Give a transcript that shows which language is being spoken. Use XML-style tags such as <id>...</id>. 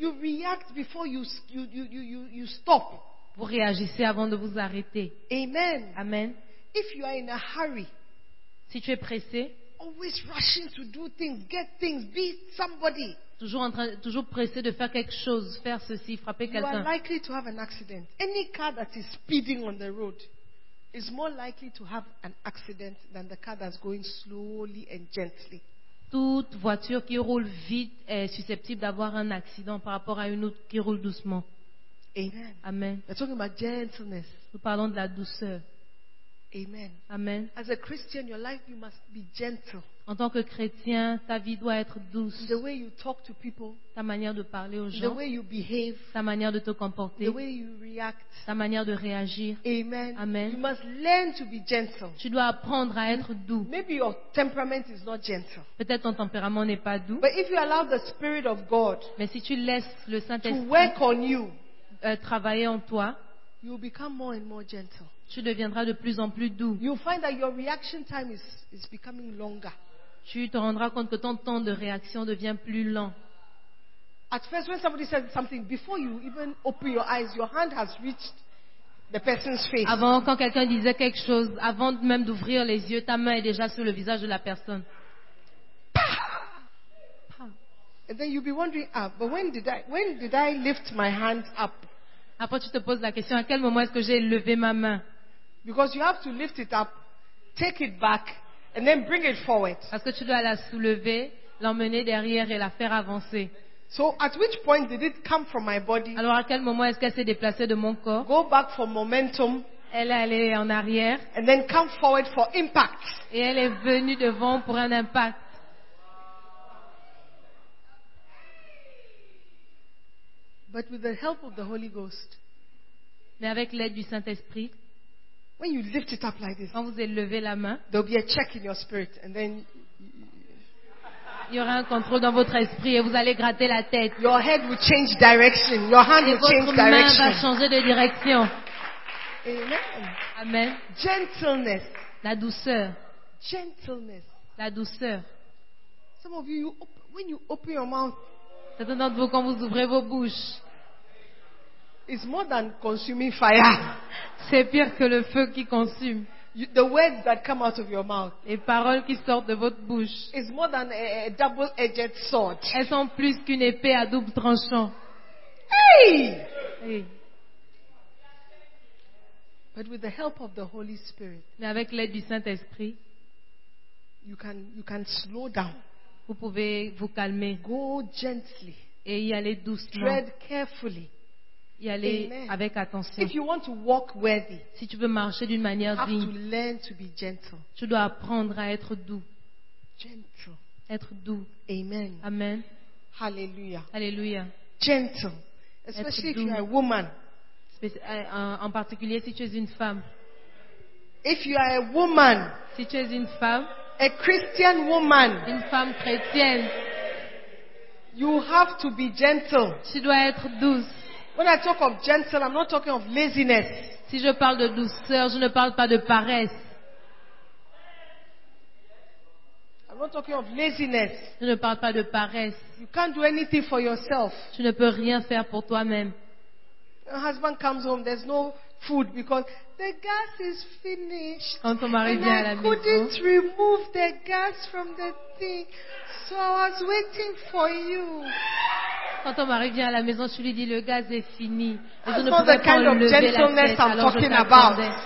<en>You react before you stop.</en> <fr>Vous réagissez avant de vous arrêter.</fr> <en>Amen.</en> <fr>Amen.</fr> <en>If you are in a hurry,</en> <fr>si tu es pressé,</fr> <en>always rushing to do things, get things, be somebody.</en> <fr>Toujours pressé de faire quelque chose, faire ceci, frapper quelqu'un.</fr> <en>You are likely to have an accident. Any car that is speeding on the road is more likely to have an accident than the car that's going slowly and gently.</en> <fr>Toute voiture qui roule vite est susceptible d'avoir un accident par rapport à une autre qui roule doucement.</fr> <en>Amen.</en> <fr>Amen.</fr> <en>We're talking about gentleness.</en> <fr>Nous parlons de la douceur.</fr> <en>Amen.</en> <fr>Amen.</fr> <en>As a Christian, your life you must be gentle.</en> <fr>En tant que chrétien, ta vie doit être douce.</fr> <en>The way you talk to people,</en> <fr>ta manière de parler aux gens.</fr> <en>The way you behave,</en> <fr>ta manière de te comporter.</fr> <en>The way you react,</en> <fr>ta manière de réagir.</fr> <en>Amen.</en> <fr>Amen.</fr> <en>You must learn to be gentle.</en> <fr>Tu dois apprendre à être doux.</fr> <en>Maybe your temperament is not gentle.</en> <fr>Peut-être ton tempérament n'est pas doux.</fr> <en>But if you allow the Spirit of God,</en> <fr>mais si tu laisses le Saint-Esprit</fr> <en>to work on you,</en> <fr>travailler en toi,</fr> <en>you will become more and more gentle.</en> <fr>Tu deviendras de plus en plus doux.</fr> <en>You'll find that your reaction time is becoming longer.</en> <fr>Tu te rendras compte que ton temps de réaction devient plus lent.</fr> <en>At first, when somebody says something, before you even open your eyes, your hand has reached the person's face.</en> <fr>Avant, quand quelqu'un disait quelque chose, avant même d'ouvrir les yeux, ta main est déjà sur le visage de la personne. Pah!</fr> <en>And then you'll be wondering, but when did I lift my hand up?</en> <fr>Après, tu te poses la question, à quel moment est-ce que j'ai levé ma main?</fr> <en>Because you have to lift it up, take it back. And then bring it forward.</en> <fr>Parce que tu dois la soulever, l'emmener derrière et la faire avancer.</fr> <en>So at which point did it come from my body?</en> <fr>Alors à quel moment est-ce qu'elle s'est déplacée de mon corps?</fr> <en>Go back for momentum.</en> <fr>Elle est allée en arrière.</fr> <en>And then come forward for impact.</en> <fr>Et elle est venue devant pour un impact.</fr> <en>But with the help of the Holy Ghost.</en> <fr>Mais avec l'aide du Saint-Esprit.</fr> <en>When you lift it up like this,</en> <fr>quand vous élevez la main,</fr> <en>there'll be a check in your spirit, and then</en> <fr>il y aura un contrôle dans votre esprit et vous allez gratter la tête.</fr> <en>Your head will change direction. Your hand will change direction.</en> <fr>Et votre main va changer de direction.</fr> <en>Amen.</en> <fr>Amen.</fr> <en>Gentleness.</en> <fr>La douceur.</fr> <en>Gentleness.</en> <fr>La douceur.</fr> <en>Some of you, when you open your mouth,</en> <fr>certains d'entre vous quand vous ouvrez vos bouches.</fr> <en>It's more than consuming fire.</en> <fr>C'est pire que le feu qui consume.</fr> <en>The words that come out of your mouth.</en> <fr>Les paroles qui sortent de votre bouche.</fr> <en>It's more than a double-edged sword.</en> <fr>Elles sont plus qu'une épée à double tranchant. Hey! Hey!</fr> <en>But with the help of the Holy Spirit.</en> <fr>Mais avec l'aide du Saint-Esprit.</fr> <en>You can slow down.</en> <fr>Vous pouvez vous calmer.</fr> <en>Go gently.</en> <fr>Et y aller doucement.</fr> <en>Tread carefully.</en> <fr>y aller Amen. Avec attention.</fr> <en>If you want to walk worthy,</en> <fr>si tu veux marcher d'une manière</fr> <en>have</en> <fr>digne,</fr> <en>to learn to be gentle.</en> <fr>Tu dois apprendre à être doux.</fr> <en>Gentle.</en> <fr>Être doux.</fr> <en>Amen.</en> <fr>Amen.</fr> <en>Hallelujah.</en> <fr>Hallelujah.</fr> <en>Gentle. Especially if you are a woman.</en> <fr>En particulier si tu es une femme.</fr> <en>If you are a woman,</en> <fr>si tu es une femme,</fr> <en>a Christian woman,</en> <fr>une femme chrétienne,</fr> <en>you have to be gentle.</en> <fr>Tu dois être douce.</fr> <en>When I talk of gentle, I'm not talking of laziness.</en> <fr>Si je parle de douceur, je ne parle pas de paresse.</fr> <en>I'm not talking of laziness.</en> <fr>Je ne parle pas de paresse.</fr> <en>You can't do anything for yourself.</en> <fr>Tu ne peux rien faire pour toi-même.</fr> <en>Your husband comes home, there's no food because the gas is finished.</en> <fr>Quand ton mari vient à la maison,</fr> <en>and I couldn't remove the gas from the thing, so I was waiting for you.</en> <fr>Quand ton mari vient à la maison, tu lui dis le gaz est fini.</fr> <en>That's not the kind of gentleness I'm talking about.</en>